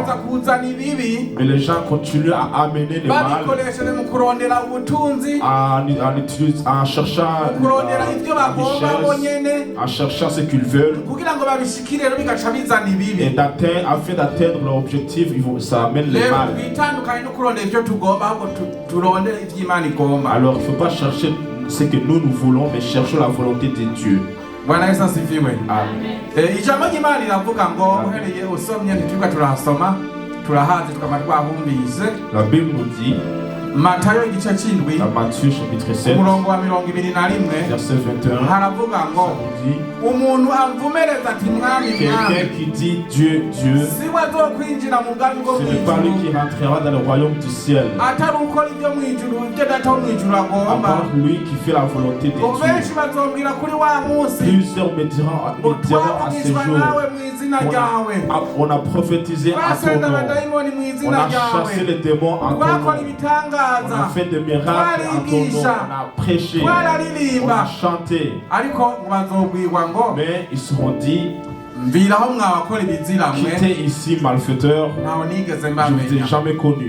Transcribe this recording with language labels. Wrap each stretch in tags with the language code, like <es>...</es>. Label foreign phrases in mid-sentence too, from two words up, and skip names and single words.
<fr>Mais les gens continuent à amener les mal en cherchant la richesse, en cherchant ce qu'ils veulent. Et afin d'atteindre leur objectif, ça amène les mal. Alors il ne faut pas chercher ce que nous voulons, mais cherchons la volonté de Dieu.</fr> <sw>Bwana Yesu asifiwe. Amen.</sw> <rn>Ijambo ry'Imana riravuga ngo uhereye usomye ntitwiga turahasoma turahazi tukaba twahumvise.</rn> <fr>La Bible nous dit</fr> <rn>Matayo igice cy'indwi</rn> <fr>Matthieu chapitre 7</fr> <rn>umurongo wa 21</rn> <fr>verset 21</fr> <rn>haravuga ngo umuntu amvumereza ati mwami</rn> <fr>quelqu'un qui dit Dieu Dieu,</fr> <rn>si wazokwinjira mu bwami bwo</rn> <fr>ce n'est pas lui qui rentrera dans le royaume du ciel,</fr> <rn>atari ukora ibyo mu ijuru ibyo data wo mu ijuru agomba,</rn> <fr>à part lui qui fait la volonté de Dieu.</fr> <rn>benshi bazombwira kuri wa munsi</rn> <fr>Plusieurs me diront à ce jour, on a prophétisé en ton nom, on a chassé les démons en ton nom, on a fait des miracles en ton nom, on a prêché, on a chanté. Mais ils seront dit, quittez ici malfaiteurs, je ne vous ai jamais connu.</fr>